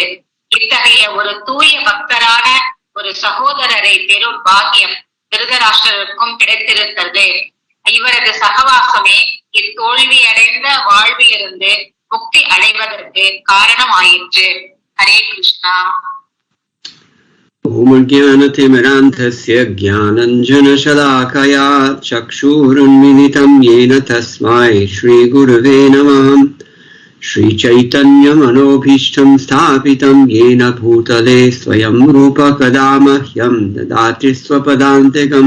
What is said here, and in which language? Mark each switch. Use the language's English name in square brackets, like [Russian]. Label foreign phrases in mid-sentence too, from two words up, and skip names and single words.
[Tamil] இத்தகைய ஒரு தூய பக்தரான ஒரு சகோதரரை பெறும் பாக்கியம் திருதராஷ்டிரருக்கும் கிடைத்திருந்தது. இவரது சகவாசமே இத்தோல்வி அடைந்த வாழ்விலிருந்து முக்தி அடைவதற்கு காரணமாயிற்று. ஹரே கிருஷ்ணா. [Sanskrit] ओम ज्ञानतिमिरान्धस्य ज्ञानञ्जनशलाकया चक्षुरुन्मिलितं येन तस्मै श्रीगुरुवे नमः. श्रीचैतन्यमनोभीष्टं स्थापितं येन भूतले स्वयं रूपकदा मह्यं ददाति स्वपदान्तिकम्.